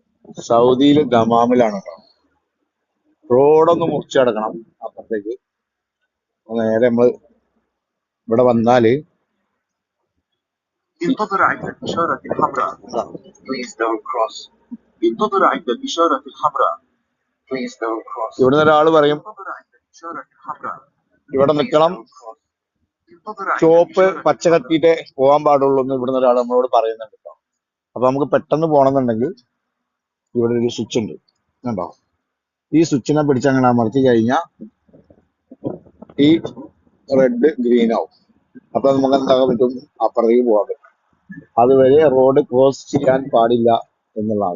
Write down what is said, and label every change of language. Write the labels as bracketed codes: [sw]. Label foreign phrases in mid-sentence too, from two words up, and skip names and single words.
[ml] സൗദിയില് ദമാമിലാണ് കേട്ടോ. റോഡൊന്ന് മുറിച്ച് കിടക്കണം അപ്പുറത്തേക്ക്. നേരെ നമ്മള് ഇവിടെ വന്നാല് [ar] انتظر عند الإشارة الحمراء. [en] Please don't cross. [ar] انتظر عند الإشارة الحمراء. [en] Please don't cross. [ml] ഇവിടുന്ന് ഒരാള് പറയും [ar] انتظر عند الإشارة الحمراء. [ml] ഇവിടെ Please നിക്കണം, [en] don't cross. [ar] انتظر عند [ml] ചോപ്പ് الإشارة പച്ച الحمراء. കത്തിയിട്ടേ പോകാൻ പാടുള്ളൂ എന്ന് ഇവിടുന്ന് ഒരാൾ നമ്മളോട് പറയുന്നുണ്ട് കേട്ടോ. അപ്പൊ നമുക്ക് പെട്ടെന്ന് പോകണമെന്നുണ്ടെങ്കിൽ ഇവിടെ ഒരു സ്വിച്ച് ഉണ്ട് കണ്ടോ. ഈ സ്വിച്ചിനെ പിടിച്ച് അങ്ങനെ അമർത്തി കഴിഞ്ഞാൽ ഈ [en] red green [ml] ആവും. അപ്പൊ നമുക്ക് എന്താകാൻ പറ്റും, അപ്പുറത്തേക്ക് പോകാൻ പറ്റും. അതുവരെ [en] road cross [ml] ചെയ്യാൻ പാടില്ല എന്നുള്ളതാണ്.